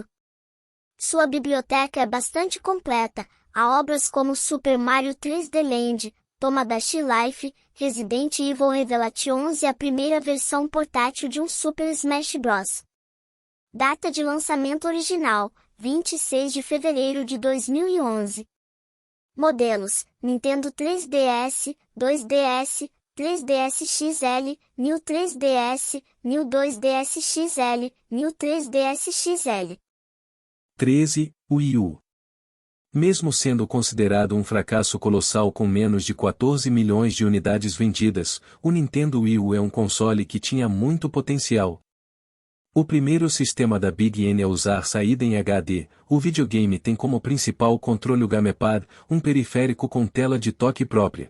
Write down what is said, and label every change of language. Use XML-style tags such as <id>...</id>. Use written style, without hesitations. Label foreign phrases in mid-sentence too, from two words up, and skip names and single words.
<pt>Sua biblioteca é bastante completa, há obras como Super Mario 3D Land, Tomodachi Life, Resident Evil Revelation 11 e a primeira versão portátil de um Super Smash Bros. Data de lançamento original: 26 de fevereiro de 2011. Modelos: Nintendo 3DS, 2DS, 3DS XL, New 3DS, New 2DS XL, New 3DS XL. 13. Wii U. Mesmo sendo considerado um fracasso colossal com menos de 14 milhões de unidades vendidas, o Nintendo Wii U é um console que tinha muito potencial. O primeiro sistema da Big N a usar saída em HD, o videogame tem como principal controle o Gamepad, um periférico com tela de toque própria.</pt>